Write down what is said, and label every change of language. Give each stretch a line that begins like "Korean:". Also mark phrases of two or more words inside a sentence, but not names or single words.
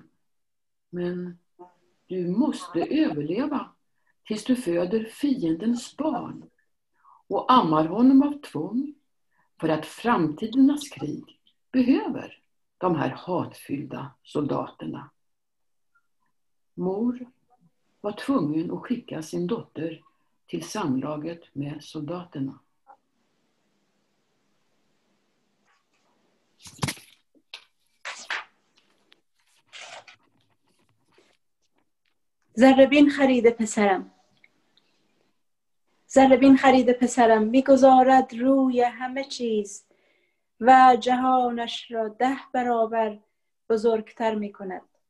Swedish: Men du måste överleva tills du föder fiendens barn och ammar honom av tvång. För att framtidens krig behöver de här hatfyllda soldaterna. Mor var tvungen att skicka sin dotter till samlaget med soldaterna.
Persian: ذره‌بین خرید پسرم. ذره‌بین خرید پسرم میگذارد روی همه چیز و جهانش را 10 برابر بزرگتر میکند.